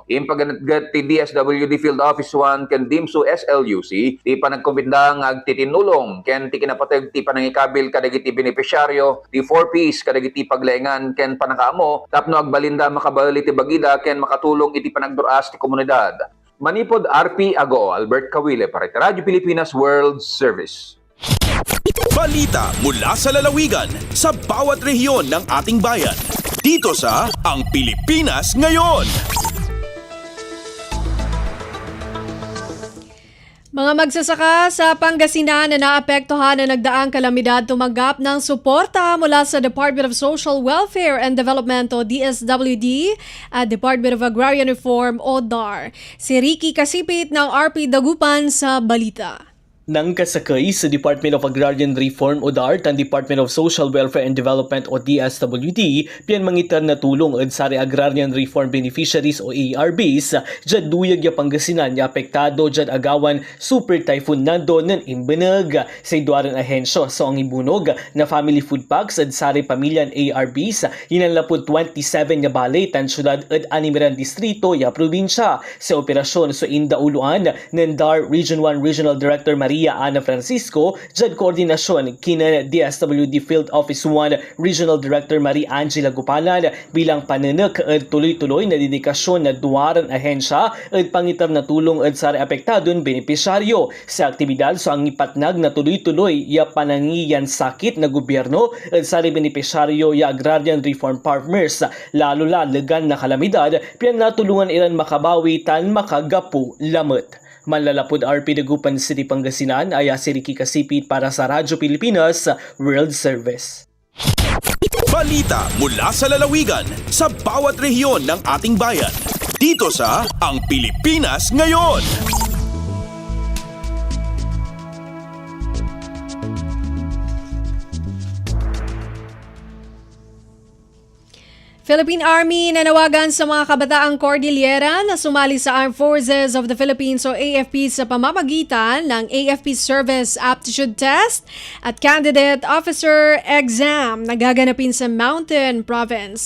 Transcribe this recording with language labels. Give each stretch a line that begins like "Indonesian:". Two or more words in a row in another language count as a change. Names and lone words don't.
Iloko: Impaganatgat ti DSWD Field Office 1 ken DIMSU SLUC ti panagkumbindang agtitinulong ken ti kinapateg ti panangikabil kadagiti benepisyaryo ti 4Ps kadagiti paglaengan ken panakaamo tapno agbalinda makabali ti bagida ken makatulong iti panagduras ti komunidad. Manipod RP Ago, Albert Kawile
Filipino: para sa
Iloko: Radyo Pilipinas World Service.
Filipino: Balita mula sa lalawigan sa bawat rehiyon ng ating bayan. Dito sa Ang Pilipinas Ngayon. Mga magsasaka sa Pangasinan na naapektuhan na nagdaang kalamidad tumanggap ng suporta mula sa Department of Social Welfare and Development o DSWD at Department of Agrarian Reform o DAR. Si Ricky Kasipit ng RP Dagupan sa balita.
Pangasinan: Nang kasakay sa Department of Agrarian Reform o DART ang Department of Social Welfare and Development o DSWD, piyan mangitan na tulong at sa Agrarian Reform Beneficiaries o ARBs, dyan duyag ya Pangasinan ya apektado dyan agawan Super Typhoon Nando ng imbenag. Sa iduaran ahensyo sa ang ibunog na
English: family food packs
Pangasinan: at sari pamilyan ARBs, yinanlapod 27 ya balay tan syudad at animeran distrito ya probinsya. Sa operasyon sa Indauluan ng DAR Region 1
English: Regional Director
Pangasinan: Maria Ana Francisco, dyan koordinasyon kina DSWD Field Office 1
English: Regional Director
Pangasinan: Marie Angela Gupalan bilang pananak at tuloy-tuloy na dedikasyon na duwaran ahensya at pangitam na tulong at sa apektadon benepisyaryo. Sa aktibidad sa ang ipatnag na tuloy-tuloy ya panangiyan sakit na gobyerno at sa benepisyaryo ya
English: agrarian reform farmers,
Pangasinan: lalo lagan na kalamidad, piyan natulungan ilan makabawi tan makagapu lamot. Manlalapod RP Dagupan City Pangasinan ay si Ricky Kasipit
Filipino: para sa
Pangasinan: Radyo Pilipinas World Service.
Filipino: Balita mula sa lalawigan sa bawat rehiyon ng ating bayan. Dito sa Ang Pilipinas Ngayon. Philippine Army nanawagan sa mga kabataang Cordillera na sumali sa Armed Forces of the Philippines o AFP sa pamamagitan ng AFP Service Aptitude Test at
English: Candidate Officer Exam
Filipino: na gaganapin sa Mountain Province.